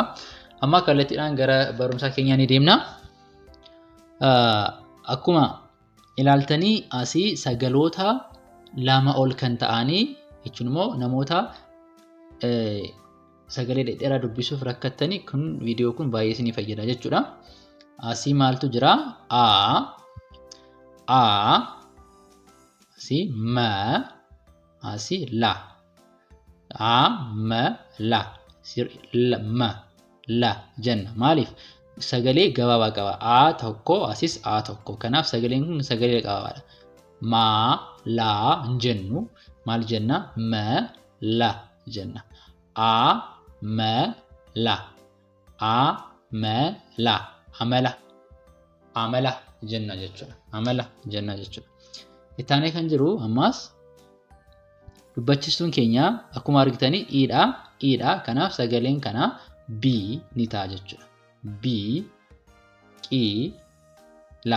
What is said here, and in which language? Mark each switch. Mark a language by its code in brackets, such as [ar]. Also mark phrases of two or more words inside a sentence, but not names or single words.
[om] Amma kallattiidhaan gara barumsa keenyaa ni deemna. Akkuma ilaaltanii asii sagaloota lama ol kan ta'anii jechuun immoo namoota sagalee dheeraa dubbisuuf rakkattanii kun viidiyoo kun baay'ee isinii fayyada jechuudha. Asii maaltu jira? A, asii ma, asii la. A, ma, la. Ma, la jenna. Maaliif? Sagalee gabaabaa qaba. A tokko asis A tokko. Kanaaf sagaleen kun sagalee gabaabaadha. Ma, la jennu maal jenna? Ma, la jenna. A, ma, la. A, ma, la. Amala. Amala jenna jechuudha. Amala jenna jechuudha. Ittaanee kan jiru ammas dubbachiistuun keenya akkuma argitanii i'dha. I'dha. Kanaaf sagaleen kana B ni ta'a jechuudha. B, qi, la.